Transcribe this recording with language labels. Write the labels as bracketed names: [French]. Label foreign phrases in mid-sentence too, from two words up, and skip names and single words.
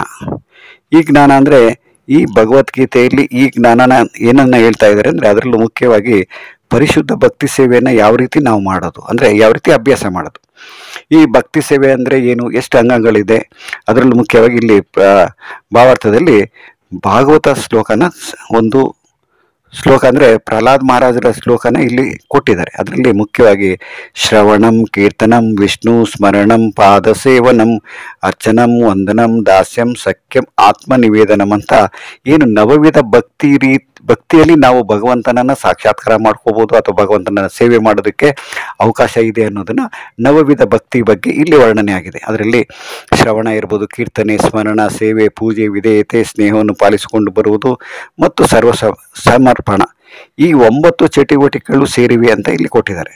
[Kannada] ಈ ಜ್ಞಾನ ಅಂದರೆ ಈ ಭಗವದ್ಗೀತೆಯಲ್ಲಿ ಈ ಜ್ಞಾನನ ಏನನ್ನ ಹೇಳ್ತಾ ಇದ್ದಾರೆ ಅಂದರೆ ಅದರಲ್ಲೂ ಮುಖ್ಯವಾಗಿ ಪರಿಶುದ್ಧ ಭಕ್ತಿ ಸೇವೆಯನ್ನು ಯಾವ ರೀತಿ ನಾವು ಮಾಡೋದು, ಅಂದರೆ ಯಾವ ರೀತಿ ಅಭ್ಯಾಸ ಮಾಡೋದು. ಈ ಭಕ್ತಿ ಸೇವೆ ಅಂದರೆ ಏನು, ಎಷ್ಟು ಅಂಗಗಳಿದೆ, ಅದರಲ್ಲೂ ಮುಖ್ಯವಾಗಿ ಇಲ್ಲಿ ಭಾವಾರ್ಥದಲ್ಲಿ ಭಾಗವತ ಶ್ಲೋಕನ ಒಂದು ಶ್ಲೋಕ ಅಂದರೆ ಪ್ರಹ್ಲಾದ್ ಮಹಾರಾಜರ ಶ್ಲೋಕನ ಇಲ್ಲಿ ಕೊಟ್ಟಿದ್ದಾರೆ. ಅದರಲ್ಲಿ ಮುಖ್ಯವಾಗಿ [Sanskrit] ಶ್ರವಣಂ, ಕೀರ್ತನಂ, ವಿಷ್ಣು ಸ್ಮರಣಂ, ಪಾದ ಸೇವನಂ, ಅರ್ಚನಂ, ವಂದನಂ, ದಾಸ್ಯಂ, ಸಖ್ಯಂ, [Kannada] ಆತ್ಮನಿವೇದನಂ ಅಂತ ಏನು ನವವಿಧ ಭಕ್ತಿಯಲ್ಲಿ ನಾವು ಭಗವಂತನನ್ನು ಸಾಕ್ಷಾತ್ಕಾರ ಮಾಡ್ಕೋಬೋದು ಅಥವಾ ಭಗವಂತನ ಸೇವೆ ಮಾಡೋದಕ್ಕೆ ಅವಕಾಶ ಇದೆ ಅನ್ನೋದನ್ನು ನವವಿಧ ಭಕ್ತಿ ಬಗ್ಗೆ ಇಲ್ಲಿ ವರ್ಣನೆ ಆಗಿದೆ. ಅದರಲ್ಲಿ ಶ್ರವಣ ಇರ್ಬೋದು, ಕೀರ್ತನೆ, ಸ್ಮರಣ, ಸೇವೆ, ಪೂಜೆ, ವಿಧೇಯತೆ, ಸ್ನೇಹವನ್ನು ಪಾಲಿಸಿಕೊಂಡು ಬರುವುದು ಮತ್ತು ಸರ್ವ ಸಮರ್ಪಣ ಈ 9 ಚಟುವಟಿಕೆಗಳು ಸೇರಿವೆ ಅಂತ ಇಲ್ಲಿ ಕೊಟ್ಟಿದ್ದಾರೆ.